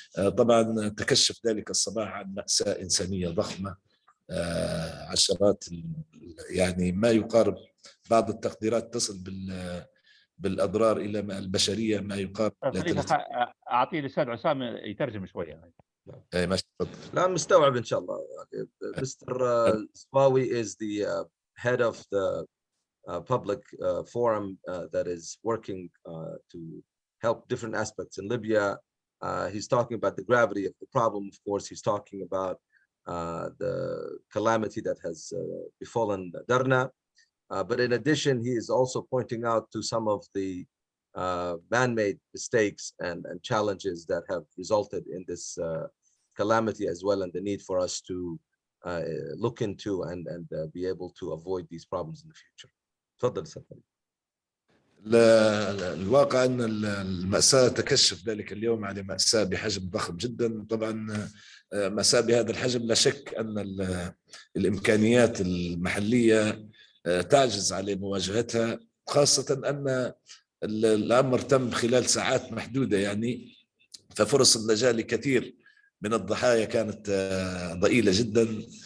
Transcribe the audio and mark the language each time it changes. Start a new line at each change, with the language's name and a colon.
Arabic: طبعا تكشف ذلك الصباح عن مأساة إنسانية ضخمة، عشرات يعني ما يقارب، بعض التقديرات تصل بالاضرار الى البشريه ما يقارب. اعطيه الاستاذ عسام يترجم شويه. اي ماشي تفضل. لا مستوعب ان شاء الله. Mr.
English: Swawi is the head of the public forum that is working to help different aspects in Libya. He's talking about the gravity of the problem. Of course, he's talking about the calamity that has befallen Darna. But in addition, he is also pointing out to some of the man-made mistakes and challenges that have resulted in this calamity as well, and the need for us to look into and be able to avoid these problems in the future.
Arabic: تفضل سيدي. الواقع أن المأساة تكشف ذلك اليوم على مأساة بحجم ضخم جدا. طبعا مأساة بهذا الحجم لا شك أن الإمكانيات المحلية تعجز على مواجهتها، خاصة أن الأمر تم خلال ساعات محدودة يعني، ففرص النجاة لكثير من الضحايا كانت ضئيلة جدا.